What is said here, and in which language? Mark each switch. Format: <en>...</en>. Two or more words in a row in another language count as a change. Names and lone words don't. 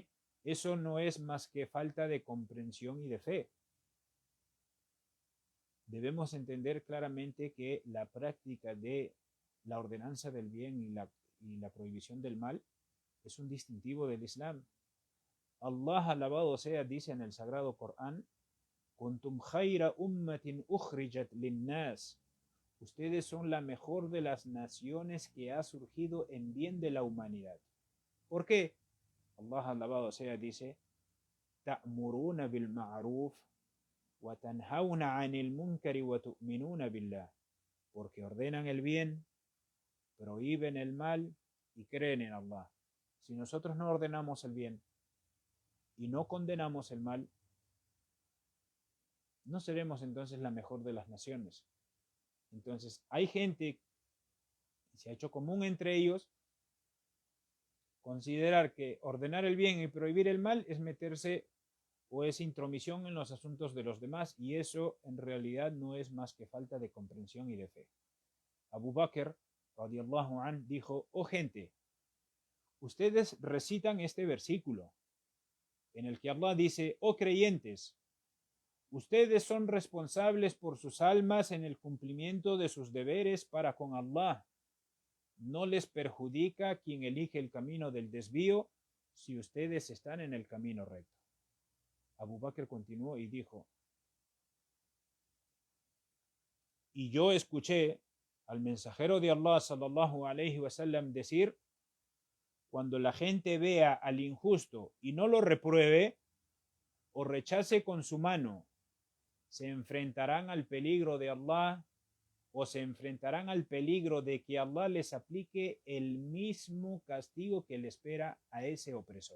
<es>Eso no es más que falta de comprensión y de fe. Debemos entender claramente que la práctica de la ordenanza del bien y la prohibición del mal es un distintivo del Islam. Allah, alabado sea, dice en el Sagrado Corán:</es> <ar>كنتم خير أمة أخرجت للناس.</ar> <es>Ustedes son la mejor de las naciones que ha surgido en bien de la humanidad. ¿Por qué? Allah, alabado sea, dice:</es> <ar>تأمرون بالمعروف وتنهون عن المنكر وتؤمنون بالله.</ar> <es>Porque ordenan el bien, prohíben el mal y creen en Allah. Si nosotros no ordenamos el bien y no condenamos el mal, no seremos entonces la mejor de las naciones. Entonces hay gente, se ha hecho común entre ellos, considerar que ordenar el bien y prohibir el mal es meterse o es intromisión en los asuntos de los demás, y eso en realidad no es más que falta de comprensión y de fe. Abu Bakr</es> <ar>رضي الله عنه</ar> <es>dijo: oh gente, ustedes recitan este versículo en el que Allah dice: oh creyentes, ustedes son responsables por sus almas en el cumplimiento de sus deberes para con Allah. No les perjudica quien elige el camino del desvío si ustedes están en el camino recto. Abu Bakr continuó y dijo: y yo escuché al mensajero de Allah</es> <ar>صلى الله عليه وسلم</ar> <es>decir: cuando la gente vea al injusto y no lo repruebe o rechace con su mano, se enfrentarán al peligro de Allah o se enfrentarán al peligro de que Allah les aplique el mismo castigo que le espera a ese opresor.</es>